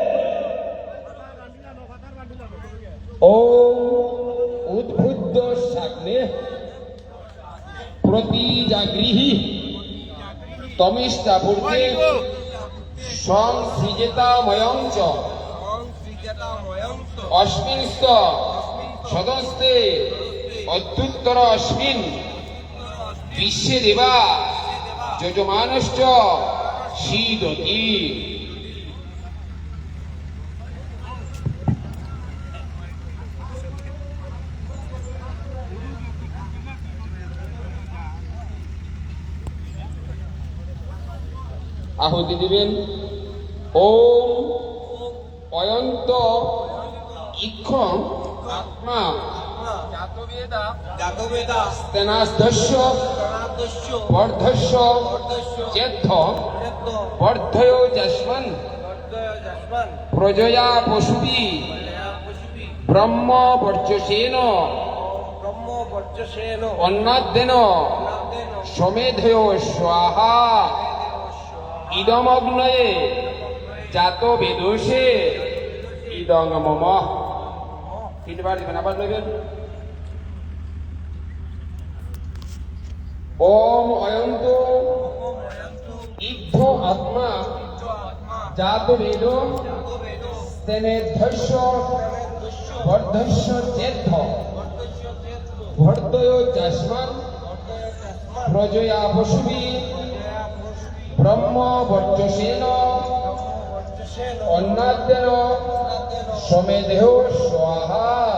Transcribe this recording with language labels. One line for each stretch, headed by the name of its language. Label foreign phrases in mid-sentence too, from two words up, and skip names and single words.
Sanskrit: ও উদ্বুদ্ধ সাগ্নে প্রতি জাগৃহি তমিষ্ঠাপূর্তে সংসৃজেতাময়ঞ্চ অস্মিন্স্ত সদস্তে অদ্যুত্তর অস্মিন বিশ্বে দেবা যজমানশ্চ শীদতি।
Bangla: আহুতি দিবেন।
Sanskrit: ওম অয়ন্ত ইক্ষং আত্মা জাতবেদা স্তেনাস্ধস্য বর্ধস্য চেদ্ধ বর্ধয় যস্মন প্রজয়া পশুবি ব্রহ্ম বর্চসেন অন্নাদ্যেন সমেধয় স্বাহা। ইদমগ্নয়ে জাত বেদোষে ইদং মম।
Bangla: তিনবার দিবেন, আবার নেবেন।
Sanskrit: ওম অয়ন্ত ইদ্ধ আত্মা জাত বেদ স্তেনেধ্বস্য বর্ধস্য চেদ্ধ ভর্দয় যস্মান প্রজয়া পশুবি ব্রহ্ম বর্চসেন অন্নাদ্যেন সমেধেহ স্বাহা।